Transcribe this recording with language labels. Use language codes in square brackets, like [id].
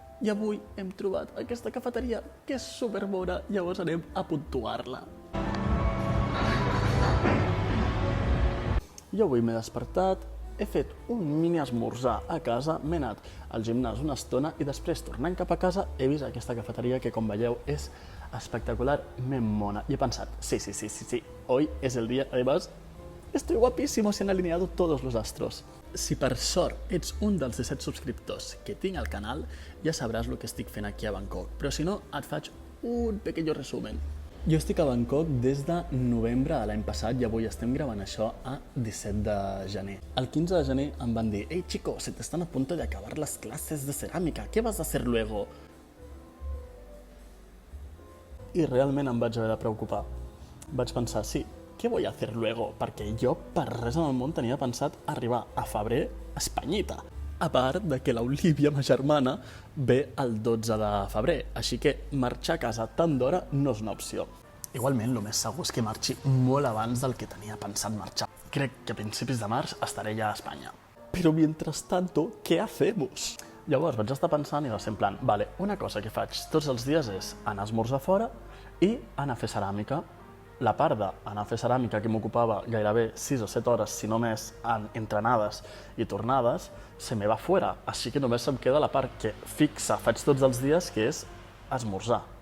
[ca] I avui hem trobat aquesta cafeteria que és superbona, llavors anem a puntuar-la. Jo avui m'he despertat, he fet un mini esmorzar a casa, m'he anat al gimnàs una estona i després, tornant cap a casa, he vist aquesta cafeteria que, com veieu, és espectacularment mona. I he pensat, sí, [es] hoy es el día. Además, estoy guapísimo, se han alineado todos los astros. [ca] Si per sort ets un dels 17 subscriptors que tinc al canal, ja sabràs el que estic fent aquí a Bangkok. Però si no, et faig un [es] pequeño resumen. [ca] Jo estic a Bangkok des de novembre de l'any passat i avui estem gravant això a 17 de gener. El 15 de gener em van dir [es] «Ei, chico, se te están a punto de acabar las clases de cerámica, ¿qué vas a hacer luego?» [ca] I realment em vaig haver de preocupar. Vaig pensar, sí, què [es] voy a hacer luego? [ca] Perquè jo per res en el món tenia pensat arribar a febrer espanyita. A part de que l'Olivia, ma germana, ve el 12 de febrer, així que marxar a casa tant d'hora no és una opció. Igualment, el més segur és que marxi molt abans del que tenia pensat marxar. Crec que a principis de març estaré ja a Espanya. [es] Però mientras tanto, ¿qué hacemos? [ca] Llavors vaig estar pensant i va ser en plan, vale, una cosa que faig tots els dies és anar a esmorzar fora i anar a fer ceràmica. La part d'anar a fer ceràmica que m'ocupava gairebé 6 o 7 hores, si no més, entre anades i tornades, [es] se me va [ca] fora. Així que només em queda la part que fixa faig tots els dies, que és esmorzar.